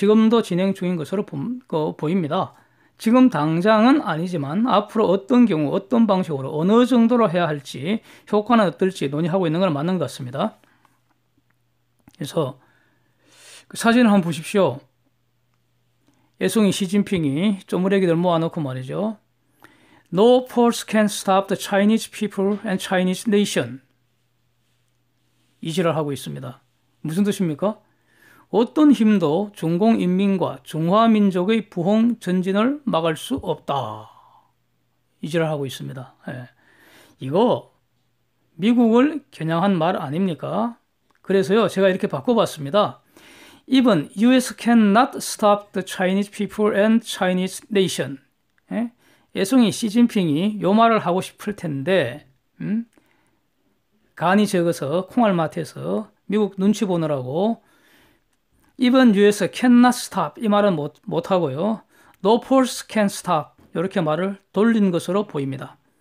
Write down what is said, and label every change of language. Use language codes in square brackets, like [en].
[ko] 지금도 진행 중인 것으로 보입니다. 지금 당장은 아니지만 앞으로 어떤 경우 어떤 방식으로 어느 정도로 해야 할지 효과는 어떨지 논의하고 있는 건 맞는 것 같습니다. 그래서 사진을 한번 보십시오. 애송이 시진핑이 쪼무레기들 모아놓고 말이죠. [en] No force can stop the Chinese people and Chinese nation. [ko] 이 지랄 하고 있습니다. 무슨 뜻입니까? 어떤 힘도 중공인민과 중화민족의 부흥 전진을 막을 수 없다. 이 지랄 하고 있습니다. 이거 미국을 겨냥한 말 아닙니까? 그래서요, 제가 이렇게 바꿔봤습니다. [en] Even US cannot stop the Chinese people and Chinese nation. [ko] 예? 애송이 시진핑이 요 말을 하고 싶을 텐데 간이 적어서 콩알마트에서 미국 눈치 보느라고 [en] Even US cannot stop [ko] 이 말은 못하고요. [en] No force can stop [ko] 이렇게 말을 돌린 것으로 보입니다.